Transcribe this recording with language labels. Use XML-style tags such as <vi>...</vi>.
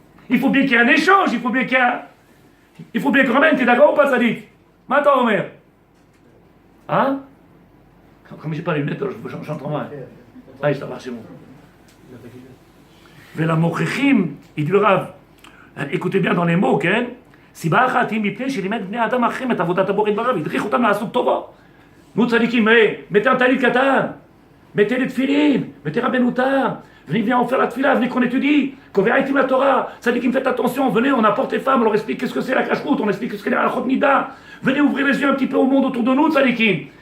<fr>Il faut bien qu'il y ait un échange, il faut bien qu'il y ait Il faut bien que ramène, t'es d'accord ou pas, Sadik? Maintenant, Omer. Hein? Comme j'ai pas les lunettes, j'entends mal. Ah, ça va, c'est bon.</fr> <he>Vela mochechim,</he> <fr>il dit le Rav. Écoutez bien dans les mots, ok?</fr> <he>סיבה אחת היא מפני שלימד בני האדם האחרים את עבודת הבורא ברב, הדריך אותם לעשות טובה.</he> <fr>נו צדיקים, mettez un talit katan, mettez les tefilin, mettez Rabbeinu Tam, venez, viens, on fait la tefila, venez qu'on étudie, qu'on verra la Torah, tzadikim, faites attention, venez, on apporte les femmes, on leur explique qu'est-ce que c'est la cache-route, on explique qu'est-ce que c'est la halachot nida, venez ouvrir les yeux un petit peu au monde autour de nous, tzadikim.</fr>